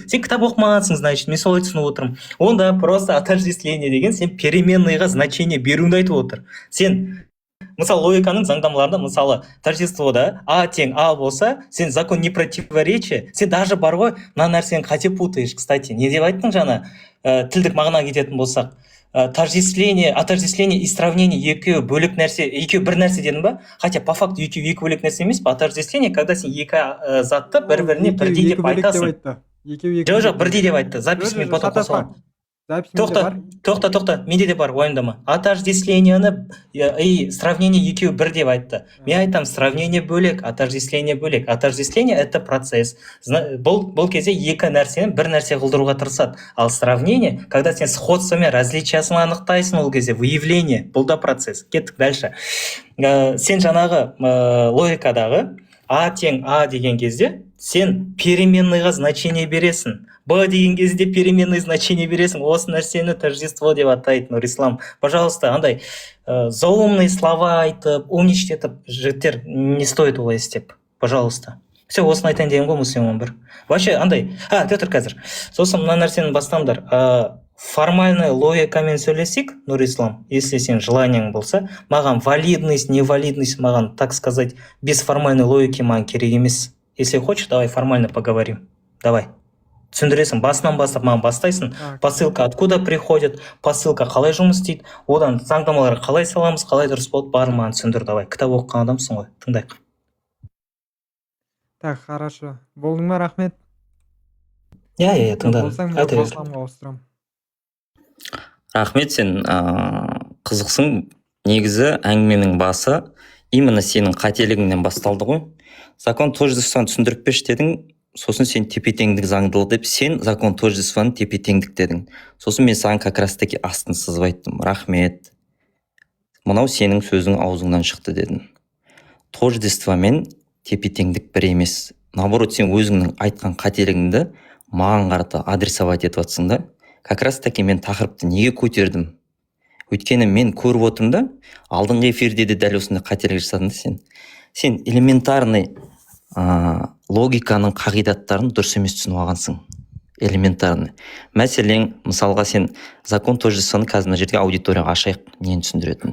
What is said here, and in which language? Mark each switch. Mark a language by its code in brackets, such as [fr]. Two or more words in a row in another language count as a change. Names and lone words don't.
[kk] Сен кітап оқымағансың, значит, мен солай түсініп отырмын. Онда просто отождествление деген сен переменныйға значение беруіңді айтып отыр. Сен мысалы логиканың заңдамаларында, мысалы тождествода а тең а болса, сен [ru] закон не противоречия, [kk] сен даже бар ғой, мына нәрсені қате [ru] путаешь, кстати. [kk] Не деп айттың жаңа? Тілдік мағына кететін болсақ, [ru] отождествление и сравнение [kk] екеуі бөлек нәрсе, екеуі бір нәрсе дедің ба? [ru] Хотя по факту [kk] екеуі екі бөлек нәрсе емес па? [ru] Отождествление, когда [kk] сен екі затты бір-біріне бірдей деп айтасың. Жоқ, бірдей деп айтты. Записьмен потом қосылам. Тоқта, менде де бар, уайымдама. [ru] Отождествлениені и сравнение [kk] екеуі бір деп айтты. Мен айтам, сравнение бөлек, отождествление бөлек. [ru] Отождествление это процесс. [kk] Бұл кезде екі нәрсені бір нәрсе қылдыруға тырысады. Ал [ru] сравнение, когда [kk] сен сходство мен различиясын анықтайсың, ол кезде выявление, бұл да процесс. Кеттік дальше. Сен жаңағы логикадағы а тең а деген кезде сен переменныйға значение бересің. Б деген кезде переменный значение бересің. Осы нәрсені тождество деп атайды, Нұрислам. Пожалуйста, андай [ru] заумные слова [kk] айтып, умничать жігіттер [ru] не стоит [kk] олай істеп. [ru] Пожалуйста. [kk] Все, осыны айтайын деген ғой, мұсылман бір. Вообще, андай, Петр қазір. Сосын мына нәрсені бастаңдар. [ru] Формальная логикамен [kk] сөйлесек, Нұрислам, если сен желаниең болса, маған [ru] валидность, невалидность, [kk] маған, [ru] так сказать, без формальной логики [kk] маған керек емес. [ru] Если хочешь, давай формально поговорим. Давай. [kk] Түсіндіресің, басынан бастап маған бастайсың. [ru] Посылка откуда приходит, посылка [kk] қалай жұмыс істейді, одан заңдамаларға қалай саламыз, қалай дұрыс болды, барын маған түсіндір, давай. Кітап оқыған адамсың ғой, тыңдайық. [ru] Так, хорошо. [kk] Болдың ма, рахмет? Иә, тыңдадым. Рахмет, сен қызықсың. Негізі әңгіменің басы именно сенің қателігіңнен басталды ғой. [ru] Закон тождествоны [kk] түсіндіріп берші дедің, сосын сен тепе-теңдік заңдылық деп, сен [ru] закон тождествоны [kk] тепе-теңдік дедің. Сосын мен саған [ru] как раз таки [kk] астын сызып айттым. Рахмет. Мынау сенің сөзің аузыңнан шықты дедің. Тождество мен тепе-теңдік бір емес. Наоборот, сен өзіңнің айтқан қателігіңді маған қарата адресовать етіп жатсың да. [ru] Как раз таки [kk] мен тақырыпты неге көтердім? Өйткені мен көріп отырмын да, алдыңғы эфирде де дәл осындай қателік жасадың да сен элементарный логиканың қағидаттарын дұрыс емес түсініп алғансың. Элементарный. Мәселен, мысалға сен [ru] закон тождествоны [kk] қазір мына жерге аудиторияға ашайық, нені түсіндіретін.